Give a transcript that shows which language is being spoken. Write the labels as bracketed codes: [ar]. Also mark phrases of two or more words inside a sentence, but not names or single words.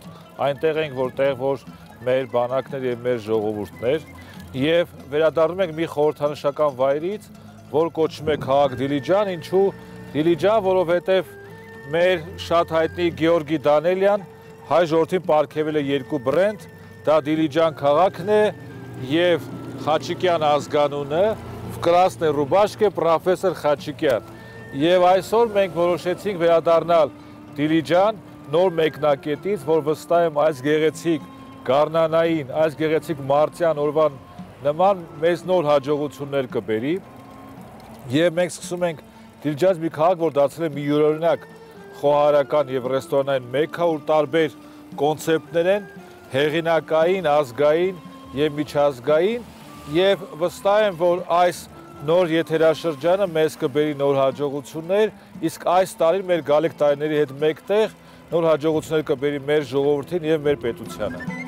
[hy] այնտեղ ենք, որ մեր բանակներ եւ մեր ժողովուրդն էր, եւ վերադառնում ենք մի խորհրդանշական վայրից, որ կոչվում է քաղաք Դիլիջան, ինչու Դիլիջան, որովհետև մեր շատ հայտնի Գեորգի Դանելյան հայ ժողովրդին պարգևել է երկու բրենդ, դա Դիլիջան քաղաքն է եւ Խաչիկյան ազգանունը, [ru] в красной рубашке [hy] պրոֆեսոր Խաչիկյան։ Եվ այսօր մենք որոշեցինք վերադառնալ Դիլիջան նոր մեկնակետից, որ վստահ եմ այս գեղեցիկ գարնանային, այս գեղեցիկ մարտյան օրվան նման մեծ նոր հաջողություններ կբերի։ Եվ մենք սկսում ենք Դիլիջանից մի քաղաք, որ դարձել է մի յուրօրինակ խոհարարական եւ ռեստորանային մեքա, ուր տարբեր կոնցեպտներ են, հեղինակային, ազգային եւ միջազգային, եւ վստահ եմ, որ այս նոր եթերաշրջանը մեզ կբերի նոր հաջողություններ, իսկ այս տարի մեր գալիք տարիների հետ մեկտեղ նոր հաջողություններ կբերի մեր ժողովրդին եւ մեր պետությանը։